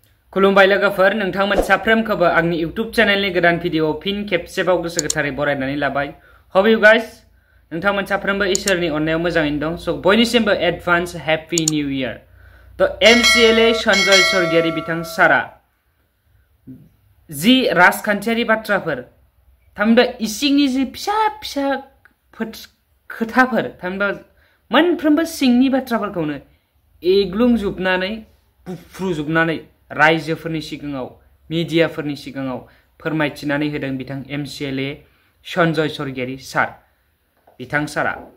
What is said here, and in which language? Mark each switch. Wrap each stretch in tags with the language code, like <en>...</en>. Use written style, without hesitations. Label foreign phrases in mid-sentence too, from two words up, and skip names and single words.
<brx>खुलुमबाय लोगोफोर नोंथांमोन साफ्रोमखौबो आंनि YouTube चेनेलनि गोदान भिडिअ फिन खेबसेबाव गोसो गोथारै बरायनानै लाबाय।</brx> <en>Hope you guys</en> <brx>नोंथांमोन साफ्रोमबो इसोरनि अननायाव मोजाङैनो दं। स' बयनिसिमबो</brx> <en>advance happy new year.</en> <brx>तो MCLA सन्जय सरगियारि बिथां सारा जि राजखान्थियारि बाथ्राफोर थामहिनबा इसिंनि जि फिसा फिसा खोथाफोर थामहिनबा मोनफ्रोमबो सिंनि बाथ्राफोरखौनो एग्लुंजोबनानै बुफ्रुजोबनानै रायजोफोरनि सिगाङाव मिडियाफोरनि सिगाङाव फोरमायथिनानै होदों बिथां MCLA सन्जय सरगियारि सार बिथां सारा।</brx>